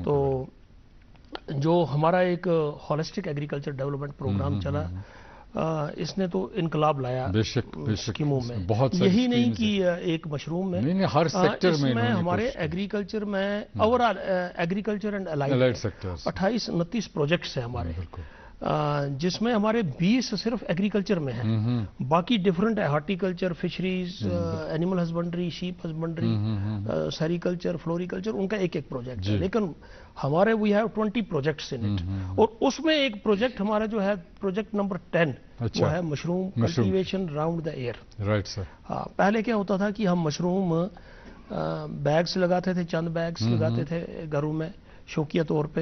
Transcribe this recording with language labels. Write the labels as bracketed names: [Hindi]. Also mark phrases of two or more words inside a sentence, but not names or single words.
[Urdu] تو جو ہمارا ایک [English] holistic agriculture development programme [Urdu] چلا، اس نے تو انقلاب لایا اسکیموں میں. یہی نہیں کہ ایک مشروم میں، ہر سیکٹر میں ہمارے ایگریکلچر میں [English] overall agriculture and allied [Urdu] سیکٹرز 28-29 پروجیکٹس ہیں ہمارے، جس میں ہمارے 20 صرف ایگریکلچر میں ہیں. باقی ڈفرنٹ ہے، [English] horticulture, fisheries, animal husbandry, sheep husbandry, sericulture, floriculture, [Urdu] ان کا ایک ایک پروجیکٹ ہے. لیکن ہمارے [English] we have 20 projects in it, [Urdu] اور اس میں ایک پروجیکٹ ہمارا جو ہے [English] project number [Urdu] 10 وہ ہے [English] mushroom cultivation round the year. right sir. [Urdu] ہاں، پہلے کیا ہوتا تھا کہ ہم [English] mushroom bags [Urdu] لگاتے تھے، چند بیگز لگاتے تھے گھروں میں شوقیہ طور پہ.